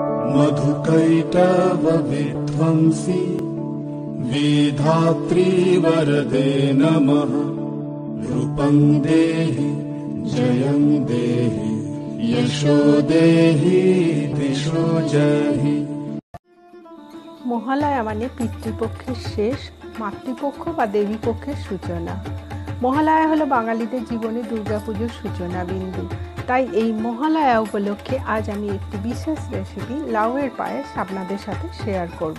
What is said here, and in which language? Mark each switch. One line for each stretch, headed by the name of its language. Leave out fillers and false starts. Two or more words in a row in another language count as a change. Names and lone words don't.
Sanskrit: Song- मधुकैटभ विध्वंसि विधात्रि वरदे नमः रूपं देहि जयं देहि यशो देहि दिशो जहि।
Bangla: মহালয়া মানে পিতৃপক্ষের শেষ, মাতৃপক্ষ বা দেবীপক্ষের সূচনা। মহালয়া হলো বাঙালিদের জীবনে দুর্গাপুজোর সূচনা বিন্দু। তাই এই মহালয়া উপলক্ষে আজ আমি একটি বিশেষ রেসিপি লাউয়ের পায়েস আপনাদের সাথে শেয়ার করব।